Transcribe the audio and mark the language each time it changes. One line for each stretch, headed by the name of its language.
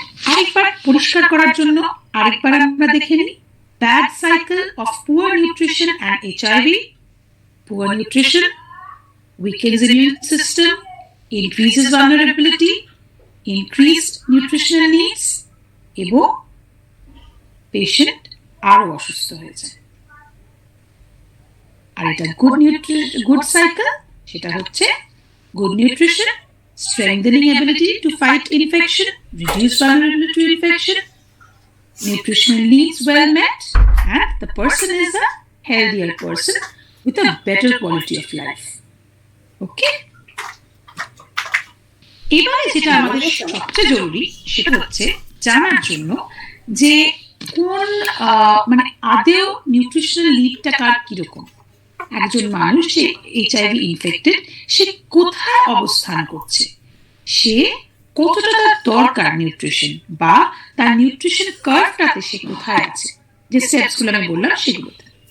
Bangla: আরেকবার পরিষ্কার করার জন্য আরেকবার আমরা দেখে নিই,
English: Bad cycle of poor nutrition and HIV. Poor nutrition weakens immune system, increases vulnerability, increased nutritional needs,
Bangla: এবং পেশেন্ট আরো অসুস্থ হয়ে যায়। আর এটা গুড সাইকেল, সেটা হচ্ছে
English: Good nutrition, strengthening ability to fight infection, reduce vulnerability to infection, nutritional needs well met, and the person is a healthier person with a better quality of life.
Bangla: ওকে, এবারে যেটা আমাদের সবচেয়ে জরুরি সেটা হচ্ছে জানার জন্য যে কোন মানে আদেও নিউট্রিশনাল নিডটা কার কিরকম। একজন মানুষ যে এইচআইভি ইনফেক্টেড, সে কোথায় অবস্থান করছে, সে কতটা তার দরকার নিউট্রিশন, বা তার নিউট্রিশন কার্ভটাতে সে কোথায় আছে, যে স্টেপসগুলো আমি বললাম সেগুলোতে।